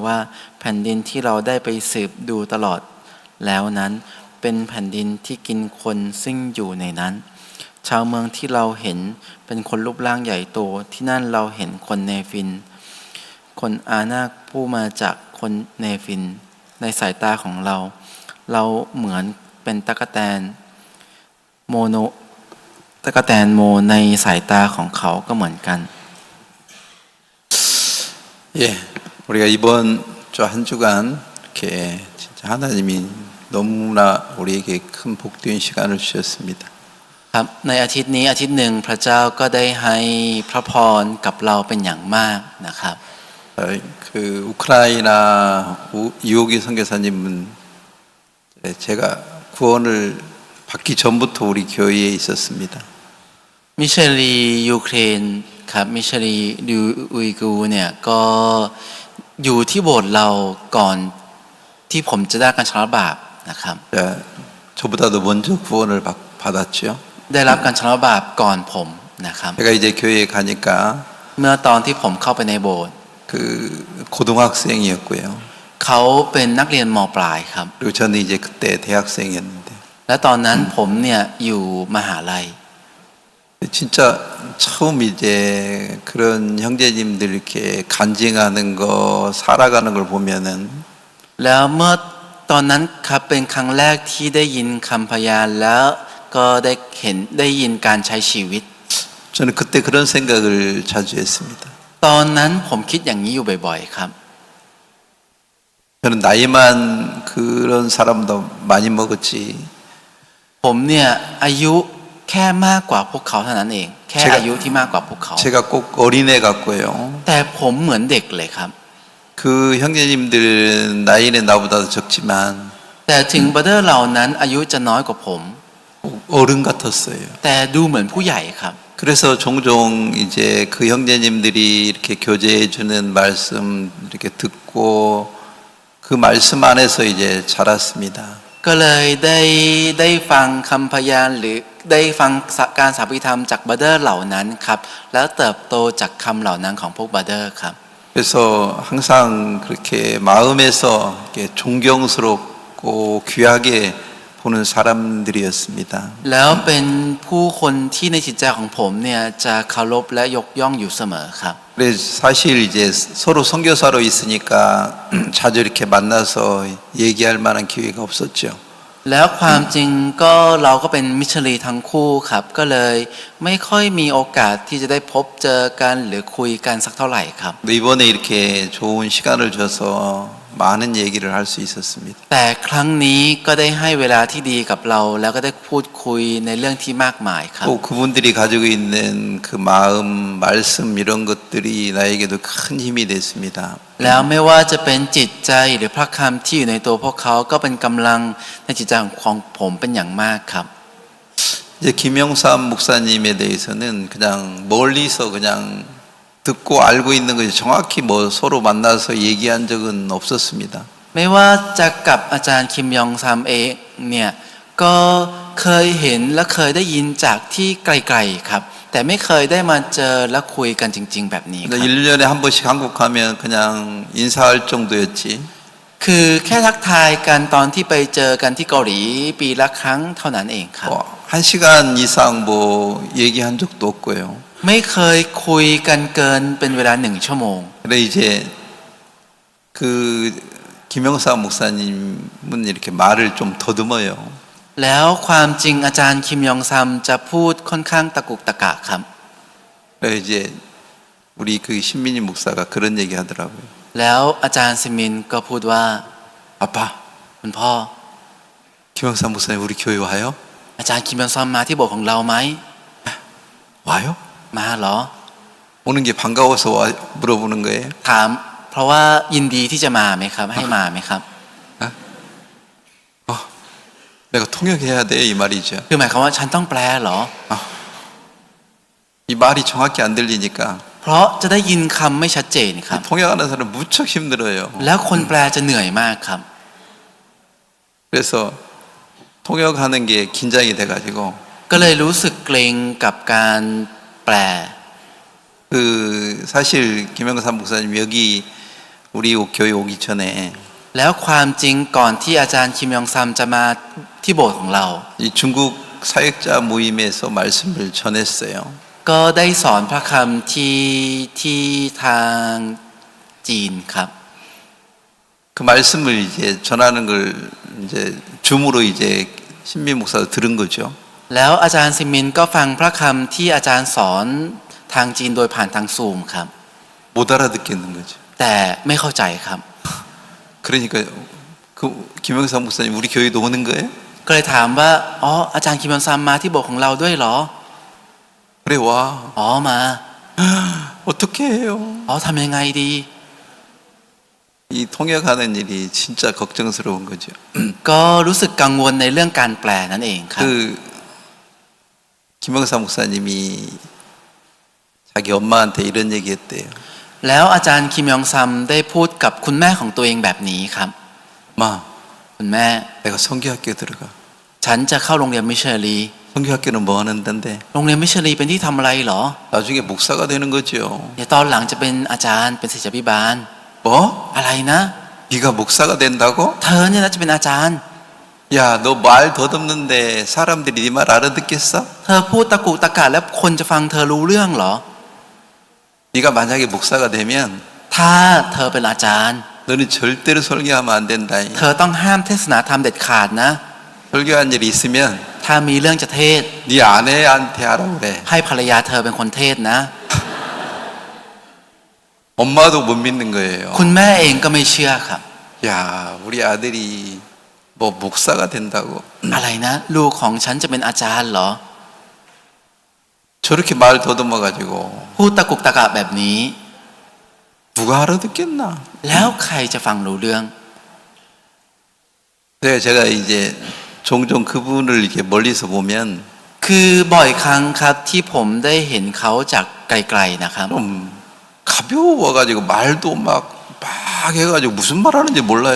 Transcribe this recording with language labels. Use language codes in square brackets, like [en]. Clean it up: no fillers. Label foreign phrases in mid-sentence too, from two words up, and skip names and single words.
[th] ว่าแผ่นดินที่เราได้ไปสืบดูตลอดแล้วนั้นเป็นแผ่นดินที่กินคนซึ่งอยู่ในนั้นชาวเมืองที่เราเห็นเป็นคนรูปร่างใหญ่โตที่นั่นเราเห็นคนเนฟินคนอานาคผู้มาจากคนเนฟินในสายตาของเราเหมือนเป็นตั๊กแตนโมในสายตาของเขาก็เหมือนกัน [ko] 예, 우리가 이번 주 한 주간 이렇게 진짜 하나님이 너무나 우리에게 큰 복된 시간을 주셨습니다. [th] ครับในอาทิตย์นี้อาทิตย์หนึ่งพระเจ้าก็ได้ให้พระพรกับเราเป็นอย่างมากนะครับ [ko] 그 우크라이나 이호기 선교사님은 제가 구원을 받기 전부터 우리 교회에 있었습니다. [th] มิชลียูเครนครับมิชลีอุยกูเนี่ยก็อยู่ที่โบสถ์เราก่อนที่ผมจะได้การชำระบาปนะครับ [ko] 저보다도 먼저 구원을 받았죠. [th] ได้รับการชำระบาปก่อนผมนะครับ [ko] 제가 이제 교회에 가니까 [th] เมื่อตอนที่ผมเข้าไปในโบสถ์ [ko] 그 고등학생이었고요. [th] เขาเป็นนักเรียนม.ปลายครับ [ko] 그리고 저는 이제 그때 대학생이었는데. [th] และตอนนั้นผมเนี่ยอยู่มหาลัย [ko] 진짜 처음 이제 그런 형제님들 이렇게 간증하는 거 살아가는 걸 보면은 [th] แล้วเมื่อตอนนั้นครับเป็นครั้งแรกที่ได้ยินคำพยานแล้วก็ได้ยินการใช้ชีวิต [ko] 저는 그때 그런 생각을 자주 했습니다. [th] ตอนนั้นผมคิดอย่างนี้อยู่บ่อยๆครับ [ko] 저는 나이만 그런 사람보다 많이 먹었지. [th] ผมเนี่ยอายุแค่มากกว่าพวกเขาเท่านั้นเองแค่อายุที่มากกว่าพวกเขา [ko] 제가 꼭 어린애 같고요. [th] แต่ผมเหมือนเด็กเลยครับ [ko] 그 형제님들 나이는 나보다도 적지만 [th] แต่ถึงบราเดอร์เหล่านั้นอายุจะน้อยกว่าผม [ko] 어른 같았어요. [th] แต่ดูเหมือนผู้ใหญ่ครับ [ko] 그래서 종종 이제 그 형제님들이 이렇게 교제해 주는 말씀 이렇게 듣고 그 말씀 안에서 이제 자랐습니다. [th] ก็เลยได้ฟังคำพยานหรือได้ฟังการสาธิธรรมจากบราเดอร์เหล่านั้นครับแล้วเติบโตจากคำเหล่านั้นของพวกบราเดอร์ครับ [ko] 그래서 항상 그렇게 마음에서 이렇게 존경스럽고 귀하게 보는 사람들이었습니다. [th] แล้วเป็นผู้คนที่ในจิตใจของผมเนี่ยจะเคารพและยกย่องอยู่เสมอครับ [ko] 그래서 사실 이제 서로 선교사로 있으니까 자주 이렇게 만나서 얘기할 만한 기회가 없었죠. [th] แล้วความจริงก็เราก็เป็นมิชลีทั้งคู่ครับก็เลยไม่ค่อยมีโอกาสที่จะได้พบเจอกันหรือคุยกันสักเท่าไหร่ครับ [ko] 근데 이번에 이렇게 좋은 시간을 줘서 많은 얘기를 할 수 있었습니다. [th] แต่ครั้งนี้ก็ได้ให้เวลาที่ดีกับเรา แล้วก็ได้พูดคุยในเรื่องที่มากมายครับ [ko] 또 그분들이 가지고 있는 그 마음, 말씀 이런 것들이 나에게도 큰 힘이 됐습니다. [th] แล้วไม่ว่าจะเป็นจิตใจหรือพระคำที่อยู่ในตัวพวกเขาก็เป็นกำลังในจิตใจของผมเป็นอย่างมากครับ [ko] 이제 김영삼 목사님에 대해서는 그냥 멀리서 그냥 듣고 알고 있는 것이 정확히 뭐 서로 만나서 얘기한 적은 없었습니다. [th] ไม่ว่าจะกับอาจารย์คิมยองซัมเองเนี่ยก็เคยเห็นและเคยได้ยินจากที่ไกลๆครับแต่ไม่เคยได้มาเจอและคุยกันจริงๆแบบนี้ครับ [ko] 1년에 한 번씩 한국 가면 그냥 인사할 정도였지. [th] คือแค่ทักทายกันตอนที่ไปเจอกันที่เกาหลีปีละครั้งเท่านั้นเองครับ [ko] 1시간 이상 뭐 얘기한 적도 없고요. [th] ไม่เคยคุยกันเกินเป็นเวลา1 ชั่วโมง [ko] 그래 이제 그 김영삼 목사님은 이렇게 말을 좀 더듬어요. [th] แล้วความจริงอาจารย์คิมยองซัมจะพูดค่อนข้างตะกุกตะกะครับ [ko] 그래 이제 우리 그 신민희 목사가 그런 얘기 하더라고요. [th] แล้วอาจารย์ซิมินก็พูดว่า [ko] 아빠, [th] คุณพ่อ [ko] 김영삼 목사님 우리 교회 와요? [th] อาจารย์คิมยองซัมมาที่โบสถ์ของเราไหม [ko] 와요? [th] มาเหรอ [ko] 오는 게 반가워서 물어보는 거예요. [th] ถามเพราะว่ายินดีที่จะมาไหมครับ ให้มาไหมครับ [ko] 내가 통역해야 돼 이 말이죠. [th] คือหมายความว่าฉันต้องแปลเหรอ [ko] 이 말이 정확히 안 들리니까 [th] เพราะจะได้ยินคำไม่ชัดเจนครับ [ko] 통역하는 사람 무척 힘들어요. [th] แล้วคนแปลจะเหนื่อยมากครับ [ko] 그래서 통역하는 게 긴장이 돼가지고 [th] ก็เลยรู้สึกเกรงกับการแปล [ko] 그 사실 김영삼 목사님 여기 우리 교회 오기 전에 [th] แล้วความจริงก่อนที่อาจารย์คิมยองซัมจะมาที่โบสถ์ของเรา [ko] 이 중국 사역자 모임에서 말씀을 전했어요. [th] ก็ได้สอนพระคำที่ทางจีนครับ [ko] 그 말씀을 이제 전하는 걸 이제 줌으로 이제 신민 목사가 들은 거죠. [th] แล้วอาจารย์ซิมินก็ฟังพระคำที่อาจารย์สอนทางจีนโดยผ่านทางซูมครับ [ko] 못 알아듣겠는 거죠. [th] แต่ไม่เข้าใจครับ [ko] 그러니까 그 김영삼 목사님 우리 교회도 오는 거예요? [th] ก็เลยถามว่าอ๋ออาจารย์คิมยองซัมมาที่โบสถ์ของเราด้วยเหรอ [ko] 그래 와. [th] อ๋อมา [ko] 어떻게 해요? [th] อ๋อทำยังไงดี [ko] 이 통역하는 일이 진짜 걱정스러운 거죠. [th] ก็รู้สึกกังวลในเรื่องการแปลนั่นเองครับ [ko] 그 김영삼 목사님이 자기 엄마한테 이런 얘기했대요. [th] แล้วอาจารย์คิมยองซัมได้พูดกับคุณแม่ของตัวเองแบบนี้ครับ [ko] 마, [th] คุณแม่ [ko] 내가 성교학교 들어가. [th] ฉันจะเข้าโรงเรียนมิชลี [ko] 성교학교는 뭐 하는 데인데? [th] โรงเรียนมิชลีเป็นที่ทำอะไรเหรอ [ko] 나중에 목사가 되는 거죠. [th] เดี๋ยวตอนหลังจะเป็นอาจารย์เป็นศิษยาภิบาล [ko] 뭐? [th] อะไรนะ [ko] 네가 목사가 된다고? [th] เธอเนี่ยนะจะเป็นอาจารย์ [ko] 야, 너 말 더듬는데 사람들이 네 말 알아듣겠어? [th] เธอพูดตะกุกตะกะแล้วคนจะฟังเธอรู้เรื่องเหรอ [ko] 네가 만약에 목사가 되면 [th] ถ้าเธอเป็นอาจารย์ [ko] 너는 절대로 설교하면 안 된다. [th] เธอต้องห้ามเทศนาธรรมเด็ดขาดนะ [ko] 설교한 일이 있으면 [th] ถ้ามีเรื่องจะเทศ [ko] 네 아내한테 하라고 그래. [th] ให้ภรรยาเธอเป็นคนเทศนะ [ko] 엄마도 못 믿는 거예요. [th] คุณแม่เองก็ไม่เชื่อครับ [ko] 야, 우리 아들이 뭐 목사가 된다고. [th] อะไรนะ ลูกของฉันจะเป็นอาจารย์เหรอ [ko] 저렇게 말 더듬어 가지고 [th] พูดตะกุกตะกะแบบนี้ [ko] 누가 알아듣겠나? [th] แล้วใครจะฟังรู้เรื่อง [ko] 제가 이제 종종 그분을 이렇게 멀리서 보면 [th] คือบ่อยครั้งครับที่ผมได้เห็นเขาจากไกลๆนะครับ [ko] 좀 가벼워 가지고 말도 막 해가지고 무슨 말하는지 몰라요.